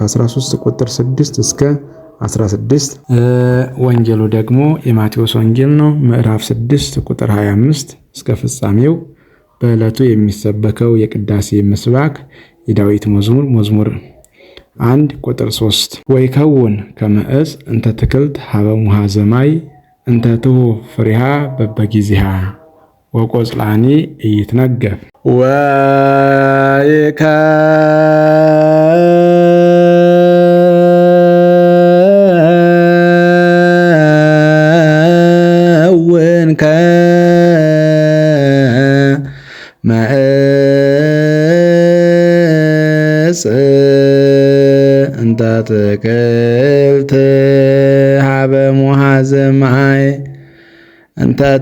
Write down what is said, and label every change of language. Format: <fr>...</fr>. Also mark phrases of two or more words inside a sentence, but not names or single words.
<am>13 ቁጥር 6 እስከ 16። ወንጌሉ ደግሞ የማቴዎስ ወንጌል ነው። ምዕራፍ 6 ቁጥር 25 እስከ ፍጻሜው። በዕለቱ የሚሰበከው የቅዳሴ ምስባክ የዳዊት መዝሙር 1 ቁጥር 3</am> <gez>ወይከውን ከመ ዕፅ እንተ ትክልት ሀበ ሙሃ ዘማይ እንተ ትሁብ ፍሬሃ በበጊዜሃ ወቆጽላኒ ኢይትነገፍ ወይከውን ከመ ዕፅ እንተ ትክልት ሀበ ሙሃ ዘማይ እንተ</gez>